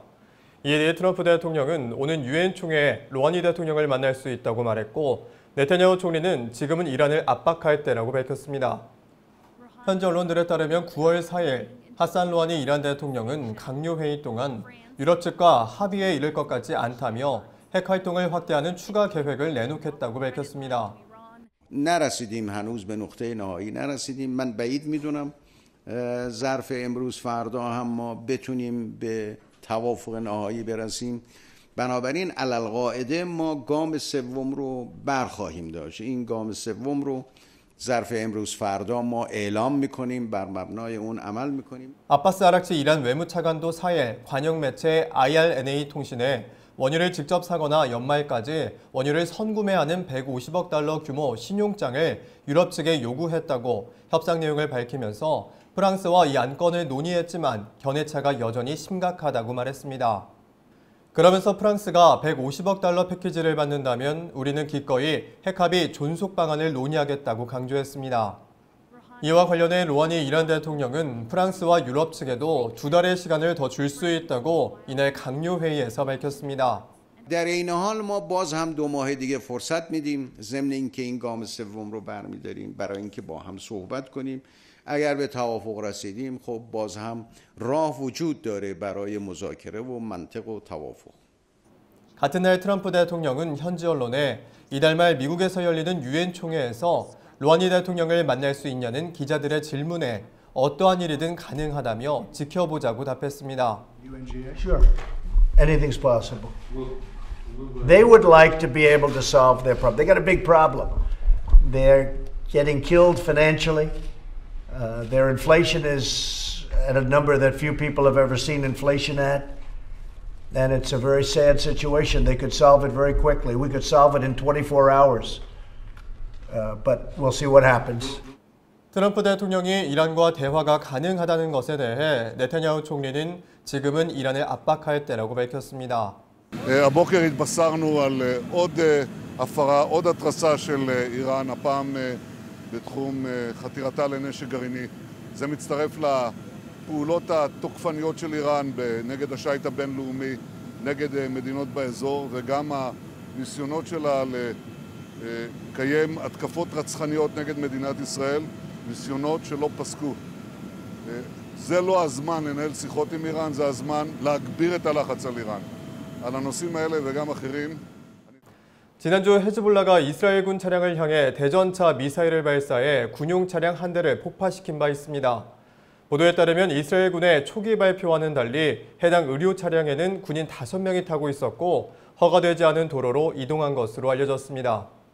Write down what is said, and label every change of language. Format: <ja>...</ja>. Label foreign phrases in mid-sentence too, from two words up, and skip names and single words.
<ko>이에 대해 트럼프 대통령은 오는 유엔 총회에 로하니 대통령을 만날 수 있다고 말했고 네타냐후 총리는 지금은 이란을 압박할 때라고 밝혔습니다. 현지 언론들에 따르면 9월 4일 하산 로하니 이란 대통령은 강요회의 동안 유럽 측과 합의에 이를 것 같지 않다며 핵 활동을 확대하는 추가 계획을 내놓겠다고 밝혔습니다.</ko> <fa>نرسیدیم هنوز به نقطه نهایی نرسیدیم. من بعید میدونم ظرف امروز فردا هم ما بتونیم به توافق نهایی برسیم. بنابراین علالقاعده ما گام سوم رو برخواهیم داشت. این گام سوم رو ظرف امروز فردا ما اعلام میکنیم بر مبنای اون عمل میکنیم.</fa> <ko>아바스 아락치 이란 외무차관도 4일 관영 매체 IRNA 통신에 원유를 직접 사거나 연말까지 원유를 선구매하는 150억 달러 규모 신용장을 유럽 측에 요구했다고 협상 내용을 밝히면서 프랑스와 이 안건을 논의했지만 견해차가 여전히 심각하다고 말했습니다. 그러면서 프랑스가 150억 달러 패키지를 받는다면 우리는 기꺼이 핵합의 존속 방안을 논의하겠다고 강조했습니다. 이와 관련해 로하니 이란 대통령은 프랑스와 유럽 측에도 2달의 시간을 더 줄 수 있다고 이날 강요회의에서 밝혔습니다.</ko> <fa>در این حال ما باز هم 2 ماه دیگه فرصت میدیم ضمن اینکه این گام سوم رو برمی‌داریم برای اینکه با هم صحبت کنیم. اگر به توافق رسیدیم خب باز هم راه وجود داره برای مذاکره و منطق و توافق.</fa> <ko>같은 날 트럼프 대통령은 현지 언론에 이달 말 미국에서 열리는 유엔 총회에서 로하니 대통령을 만날 수 있냐는 기자들의 질문에 어떠한 일이든 가능하다며 지켜보자고 답했습니다.</ko> <en>Sure. Anything's possible. They would like to be able to solve their problem. They got a big problem. They're getting killed financially. Their inflation is at a number that few people have ever seen inflation at. And it's a very sad situation. They could solve it very quickly. We could solve it in 24 hours. But we'll see what happens.</en> <ko>트럼프 대통령이 이란과 대화가 가능하다는 것에 대해 네타냐후 총리는 지금은 이란을 압박할 때라고 밝혔습니다.</ko> <he>הבוקר התבשרנו על עוד התרסה של איראן, הפעם בתחום חתירתה לנשק גרעיני. זה מצטרף לפעולות התוקפניות של איראן נגד השיט הבינלאומי, נגד מדינות באזור, וגם הניסיונות שלה לקיים התקפות רצחניות נגד מדינת ישראל, ניסיונות שלא פסקו. זה לא הזמן לנהל שיחות עם איראן, זה הזמן להגביר את הלחץ על איראן. על הנושאים האלה וגם אחרים.</he> <ko>지난주 헤즈볼라가 이스라엘군 차량을 향해 대전차 미사일을 발사해 군용 차량 한 대를 폭파시킨 바 있습니다. 보도에 따르면 이스라엘군의 초기 발표와는 달리 해당 의료 차량에는 군인 5명이 타고 있었고 허가되지 않은 도로로 이동한 것으로 알려졌습니다.</ko>